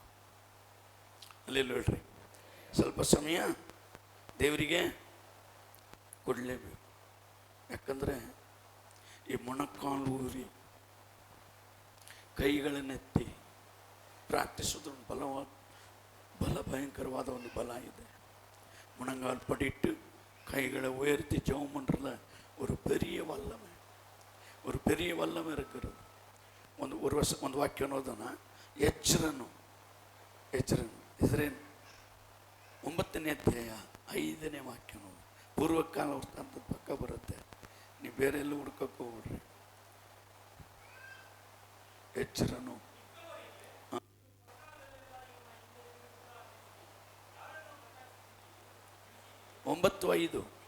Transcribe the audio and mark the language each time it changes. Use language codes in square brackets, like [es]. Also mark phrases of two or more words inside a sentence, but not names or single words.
[kn] ಅಲ್ಲೆಲ್ಲ ಹೇಳ್ರಿ, ಸ್ವಲ್ಪ ಸಮಯ ದೇವರಿಗೆ ಕೊಡಲೇಬೇಕು. ಯಾಕಂದರೆ ಈ ಮೊಣಕಾಲು ಊರಿ ಕೈಗಳನ್ನೆತ್ತಿ ಪ್ರಾರ್ಥಿಸೋದು ಬಲ ಭಯಂಕರವಾದ ಒಂದು ಬಲ ಇದೆ. [ta] முழங்கால் படிட்டு கைகளை உயர்த்தி ஜெபம் பண்ணுறதுல ஒரு பெரிய வல்லமை இருக்கிறது. [kn] ಒಂದು ವಾಕ್ಯ ಅನ್ನೋದನ್ನ ಎಜ್ರನು ಇಸ್ರೇಲ್ 9ನೇ ಅಧ್ಯಾಯ 5ನೇ ವಾಕ್ಯ ಅನ್ನೋದು ಪೂರ್ವಕಾಲ ವೃತ್ತಾಂತದ ಪಕ್ಕ ಬರುತ್ತೆ. ನೀವು ಬೇರೆ ಎಲ್ಲೂ ಹುಡ್ಕೋಕೆ ಹೋಗ್ಬಿಡ್ರಿ. ಎಜ್ರನು 9:5.